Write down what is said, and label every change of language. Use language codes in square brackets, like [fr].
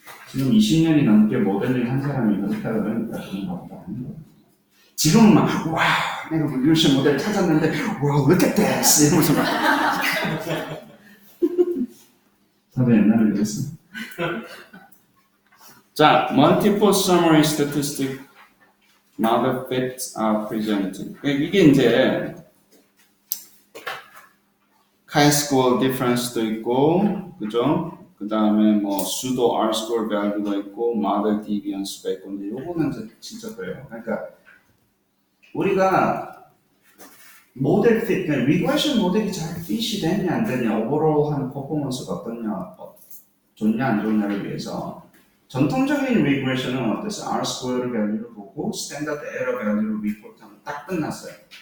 [ko] 지금 20년이 넘게 모델링 한 사람이 그렇다고 그러니까 그런가 보다. 지금은 막 와 내가 리뷰션 모델 찾았는데 와 왜 이렇게 됐어 이러면서 막 저도 옛날에 그랬어. 자, [en] multiple summary statistic model fits are presented. [ko] 이게 이제 chi-square difference도 있고, 그죠? 그 다음에 뭐 pseudo R-square value가 있고, model deviance가 있고, 근데 요거는 진짜 그래요. 그러니까 우리가 모델 fit, 그러니까 리그레션 모델이 잘 fit이 되냐 안 되냐, 오버롤한 퍼포먼스가 어떠냐, 좋냐 안 좋냐를 위해서 전통적인 리그레션은 어땠어요? R-square value를 보고 스탠다드 에러 value를 리포트하면 딱 끝났어요.